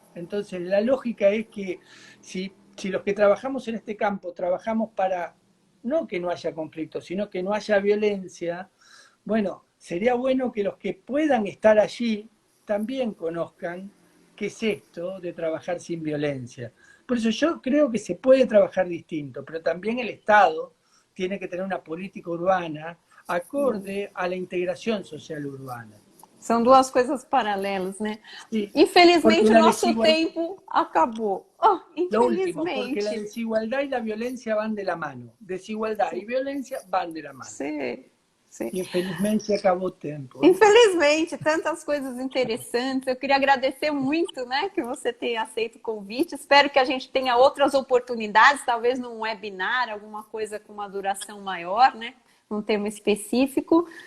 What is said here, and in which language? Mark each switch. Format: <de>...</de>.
<es>Entonces, la lógica es que si los que trabajamos en este campo trabajamos para no que no haya conflicto, sino que no haya violencia, bueno, sería bueno que los que puedan estar allí también conozcan qué es esto de trabajar sin violencia. Por eso yo creo que se puede trabajar distinto, pero también el Estado tiene que tener una política urbana acorde a la integración social urbana.</es> <pt>São duas coisas paralelas, né?</pt> <es>Sí,</es> <pt>Infelizmente, o nosso tempo acabou. Oh,</pt> <es>lo último, porque la</es> <pt>infelizmente.</pt> <es>desigualdad y la violencia van de la mano. Desigualdad y violencia van de la mano.</es> <pt>Sim, sim. Infelizmente acabou o tempo. Infelizmente, tantas coisas interessantes. Eu queria agradecer muito, né, que você tenha aceito o convite. Espero que a gente tenha outras oportunidades, talvez num webinar, alguma coisa com uma duração maior, né, num tema específico.</pt>